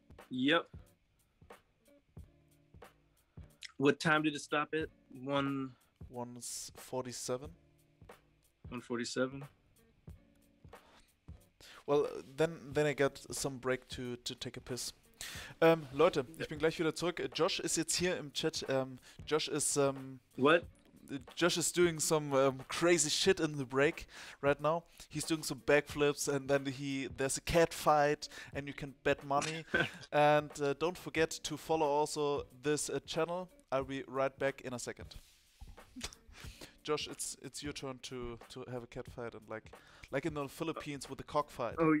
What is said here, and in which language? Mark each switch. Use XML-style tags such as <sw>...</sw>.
<en>Yep. What time did it stop at? 1:47. 1:47. Well, then I got some break to take a piss.</en> <de>Leute, ich bin gleich wieder zurück. Josh ist jetzt hier im Chat. Josh ist</de> <en>What? Josh is doing some crazy shit in the break right now. He's doing some backflips, and then there's a cat fight, and you can bet money. And don't forget to follow also this channel. I'll be right back in a second. Josh, it's your turn to have a cat fight, and like in the Philippines with the cockfight.</en>